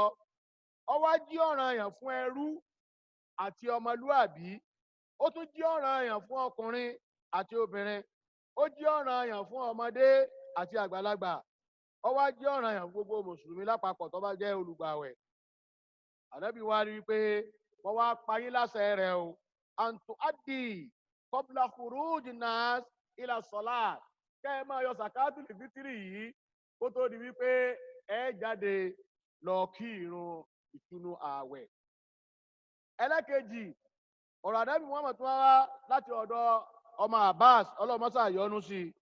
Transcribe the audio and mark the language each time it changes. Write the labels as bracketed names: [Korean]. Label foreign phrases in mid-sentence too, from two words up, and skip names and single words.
[Yoruba] Ó wá jí ọ̀ranyàn fún ẹrú àti ọmọlúàbí ó tún jí ọ̀ranyàn fún ọkùnrin àti obìnrin ó jí ọ̀ranyàn fún ọmọdé àti àgbàlagbà ó wá jí ọ̀ranyàn fún gbogbo mùsùlùmí lápapọ̀ tó bá jẹ́ olùgbàwẹ̀. Ànábì wá rí i pé wọ́n wá pa yín láṣẹ rẹ̀ o [Arabic] أن تؤدى قبل خروج الناس إلى الصلاة [Yoruba] kẹ́ ẹ máa yọ [Arabic] زكاة الفطر [Yoruba] yìí kó tó di wípé ẹ jáde lọ kí ìrun ìtúnu ààwẹ̀. Ẹlẹ́kejì ọ̀rọ̀ Ànábì Muhammad tó wá láti ọ̀dọ̀ ọmọ Abbas ọlọ́mọsá yọ́nú sí i.